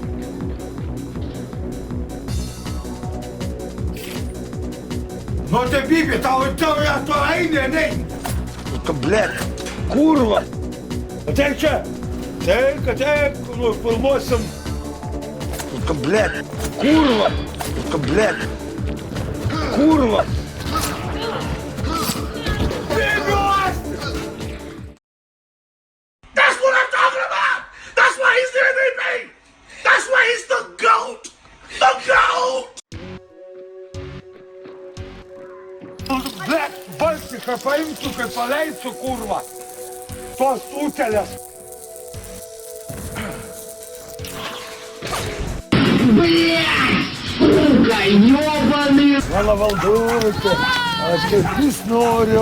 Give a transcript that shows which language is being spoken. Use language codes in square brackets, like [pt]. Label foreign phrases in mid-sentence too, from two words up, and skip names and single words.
[lt] Nu, tai Bibi, tau eini, neini. Tu, blėt. Kurva. Ateik čia. Ateik, nu filmuosim. Tu, blėt. Kurva. Tu, blėt. Kurva. [en] That's what I'm talking about! That's why he's the MVP! That's why he's the GOAT! The GOAT! [lt] Blėt, balsiką paimsiu, kai paleisiu, kurva. Tos utėlės. Mano valdovite, aš kaip vis noriu.